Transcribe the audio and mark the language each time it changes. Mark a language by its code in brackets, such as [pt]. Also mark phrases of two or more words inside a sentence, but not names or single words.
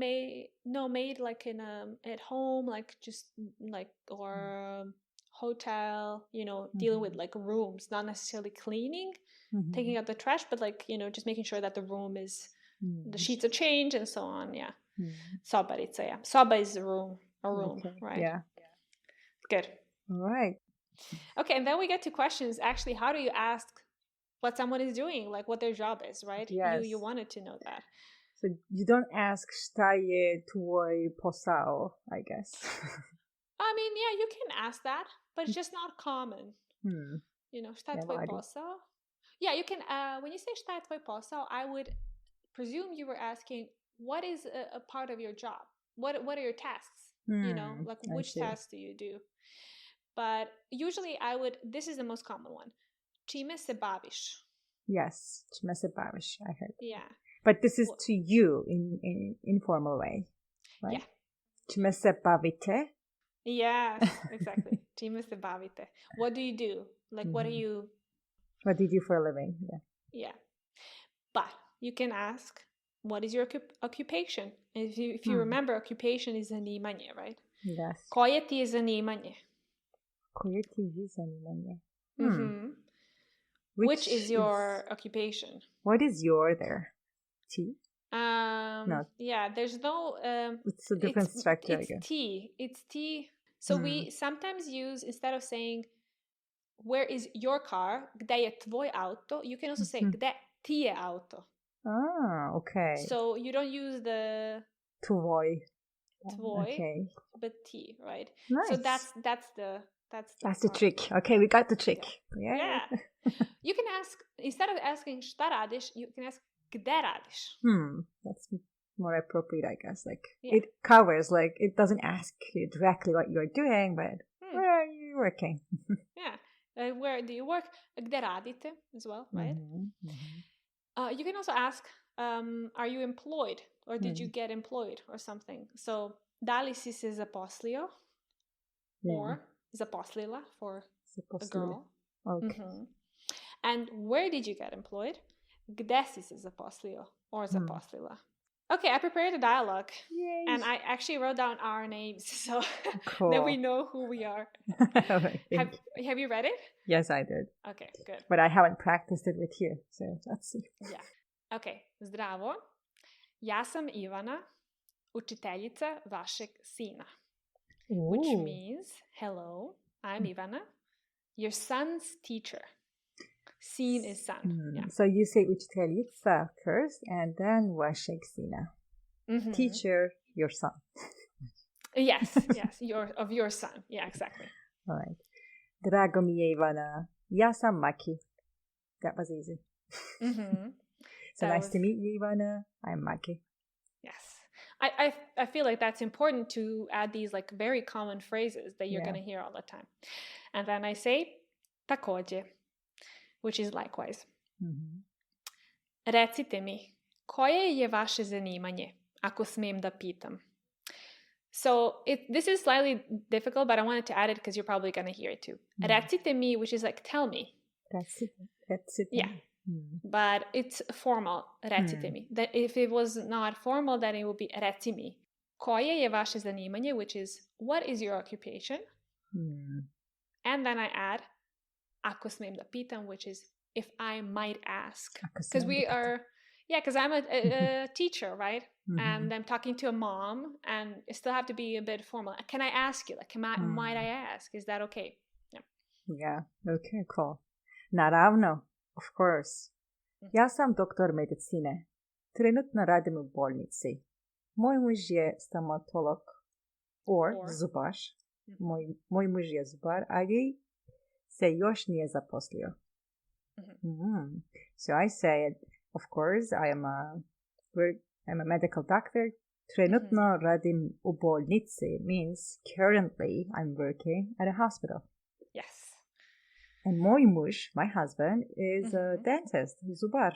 [en] Maid like in at home, like just like, or hotel, you know, dealing with like rooms, not necessarily cleaning, taking out the trash, but like, you know, just making sure that the room is, the sheets are changed and so on. Yeah. Sobarica, yeah. Soba is a room, okay. Right? Yeah. Good. All right. Okay, and then we get to questions. Actually, how do you ask what someone is doing, like what their job is, right? Yes. You wanted to know that. So you don't ask [sr] šta je tvoj posao, [en] I guess. I mean, yeah, you can ask that, but it's just not common. You know, [sr] šta je tvoj posao? [en] Yeah, you can, when you say [sr] šta je tvoj posao, [en] I would presume you were asking, what is a part of your job? What are your tasks? You know, like which tasks do you do? But usually this is the most common one. [sr] Čime se baviš? [en] Yes, [sr] čime se baviš, [en] I heard. Yeah. But this is to you in informal way, right? Yeah. [sr] Čime se bavite? [en] Yes, exactly. [sr] Čime se bavite? [en] What do you do? Like, what do you do for a living? Yeah. Yeah. But you can ask, what is your occupation? If you remember, occupation is zanimanje, right? Yes. [sr] Koje ti je zanimanje? Koje ti je zanimanje? [en] Which is your occupation? What is your there? T? No. Yeah, there's no... it's a different structure, I guess. It's T. So we sometimes use, instead of saying, where is your car? [sr] Gde je tvoj auto? [en] You can also say, [sr] gde ti je auto? [en] Ah, okay. So you don't use the... Tvoj. Okay. But T, right? Nice. So that's the trick. Okay, we got the trick. Yeah. You can ask, instead of asking [sr] šta radiš, [en] you can ask [sr] gde radiš. [en] That's more appropriate, I guess. Like it covers, like it doesn't ask you directly what you're doing, but where are you working? Yeah. Where do you work? [sr] Gde radite [en] as well, right? You can also ask are you employed? Or did you get employed or something? So, [sr] da li si se zaposlio? [en] Or zaposlila for a girl. Okay. And where did you get employed? [sr] Gde si se zaposlio or zaposlila? [en] Okay, I prepared a dialogue. Yay. And I actually wrote down our names so that we know who we are. Have you read it? Yes, I did. Okay, good. But I haven't practiced it with you, so let's see. Yeah. [sr] Okay, zdravo. Ja sam Ivana, učiteljica vašeg sina. [en] Ooh. Which means, hello, I'm Ivana, your son's teacher. Sin is son. Yeah. So you say učiteljica first, and then [sr] vašeg sina. [en] Teacher, your son. Yes, of your son. Yeah, exactly. All right. [sr] Drago mi je Ivana. Ja sam Maki. [en] That was easy. So nice to meet you, Ivana. I'm Maki. Yes. I feel like that's important to add these like very common phrases that you're going to hear all the time. And then I say takođe, which is likewise. [sr] Recite mi, koje je vaše zanimanje, ako smem da pitam? [en] So this is slightly difficult, but I wanted to add it because you're probably going to hear it too. [sr] Recite mi, [en] which is like tell me. Recite. Yeah. But it's formal, [sr] recite mi. [en] That if it was not formal, then it would be [sr] reci mi. Koje je vaše zanimanje, [en] which is what is your occupation? And then I add [sr] ako smem da pitam, [en] which is if I might ask. Because because I'm a teacher, right? And I'm talking to a mom, and it still have to be a bit formal. Can I ask you? Like, might I ask? Is that okay? Yeah. Okay, cool. Naravno. Of course. [sr] Ja sam doktor medicine. Trenutno radim u bolnici. Moj muž je stomatolog or zubar. Moj muž je zubar, ali se još nije zaposlio. [en] So I said, of course, I'm a medical doctor. [sr] Trenutno radim u bolnici [en] means currently I'm working at a hospital. Yes. [sr] And moj muž, [en] my husband, is a dentist, zubar.